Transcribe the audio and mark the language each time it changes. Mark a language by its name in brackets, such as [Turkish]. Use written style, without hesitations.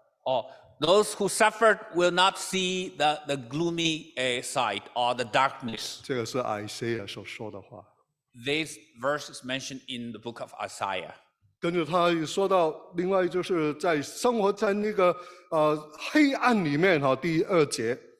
[English] Oh, those who suffered will not see the gloomy side or the darkness. [Chinese] 这个是Isaiah所说的话。 [English] This verse is mentioned in the book of Isaiah. [Chinese] 跟着他也说到，另外就是在生活在那个黑暗里面哈，第2节。